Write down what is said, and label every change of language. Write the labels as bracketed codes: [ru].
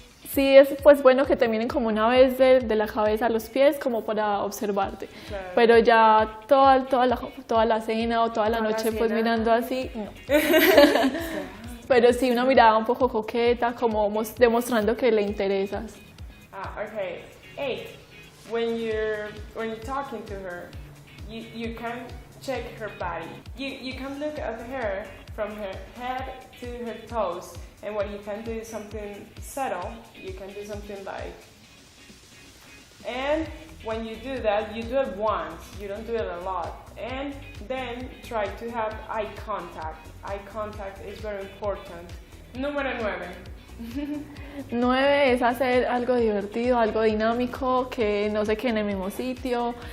[es] Sí, es pues bueno que te miren como una vez de la cabeza a los pies como para observarte, claro. Pero ya toda la cena o toda la noche pues mirando así, no. Pero sí una mirada un poco coqueta, como demostrando que le interesas. [en] Okay. 8. When you're talking to her, you can check her body. You can look at her from her head to her toes. And what you can do is something subtle. You can do something like, and when you do that, you do it once. You don't do it a lot. And then try to have eye contact. Eye contact is very important. [es] Número 9. 9 es hacer algo divertido, algo dinámico, que no se quede en el mismo sitio.